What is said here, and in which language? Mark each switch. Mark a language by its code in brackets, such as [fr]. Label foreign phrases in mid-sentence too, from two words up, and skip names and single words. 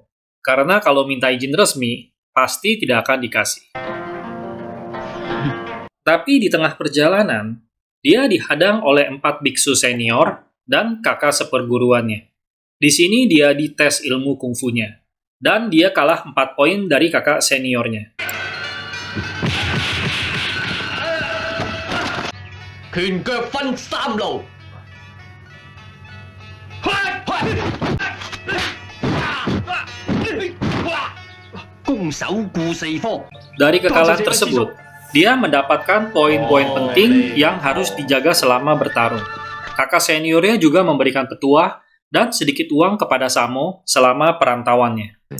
[id] Karena kalau minta izin resmi, pasti tidak akan dikasih. Tapi di tengah perjalanan, dia dihadang oleh 4 biksu senior dan kakak seperguruannya. Di sini dia dites ilmu kungfunya, dan dia kalah 4 poin dari kakak seniornya. [yue] 拳腳分三路。攻守顧四方。 [id] Dari kekalahan tersebut, dia mendapatkan poin-poin penting yang harus dijaga selama bertarung. Kakak seniornya juga memberikan petuah dan sedikit uang kepada Samo selama perantauannya.